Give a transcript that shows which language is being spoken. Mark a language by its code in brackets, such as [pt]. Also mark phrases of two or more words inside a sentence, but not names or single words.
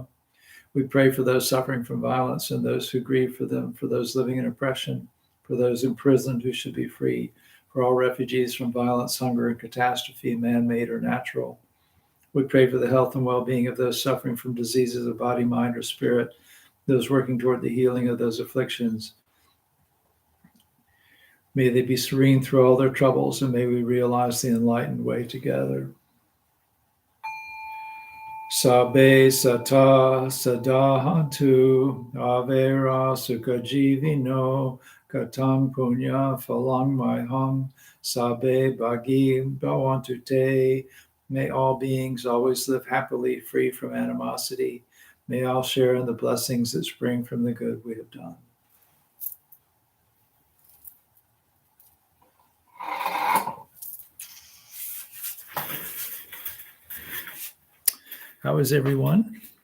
[en] We pray for those suffering from violence and those who grieve for them, for those living in oppression, for those imprisoned who should be free, for all refugees from violence, hunger, and catastrophe, man-made or natural. We pray for the health and well-being of those suffering from diseases of body, mind, or spirit, those working toward the healing of those afflictions. May they be serene through all their troubles, and may we realize the enlightened way together. [pi] Sabe sata sadahantu avera sukajivino katang punya phalang maiham sabe bagi bhavantu te. [en] May all beings always live happily, free from animosity. May all share in the blessings that spring from the good we have done. How is everyone?